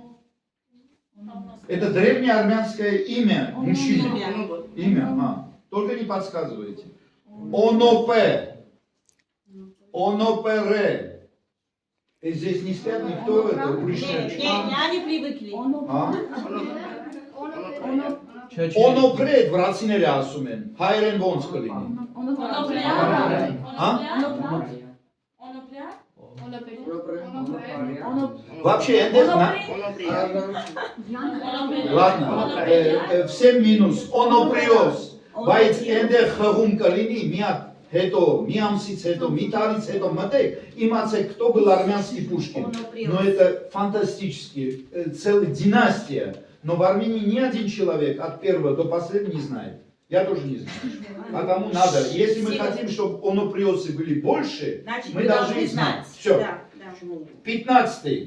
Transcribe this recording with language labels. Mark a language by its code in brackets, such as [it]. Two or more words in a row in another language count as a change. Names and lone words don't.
[ru] Это древнее армянское имя мужчины. Имя, ага. Только не подсказывайте. ОНОП. ОНОПР. И здесь не спят никто, это уличная чума. они привыкли. [hy] ՕՆՈՊՐԵ վրացիները ասում են, հայերեն ոնց կլինի։ [ru] Вообще, ладно, всем минус, [hy] ոնոպրիոս, բայց այնտեղ խղում կլինի, մի հատ հետո, մի ամսից հետո, մի տարից հետո մտեք, իմացեք, [ru] кто был армянский Пушкин. Но это фантастически, целая династия. Но в Армении ни один человек от первого до последнего не знает. Я тоже не знаю. Потому надо, если мы хотим, чтобы оноприосы были больше, значит, мы должны знать. Все. 15-й.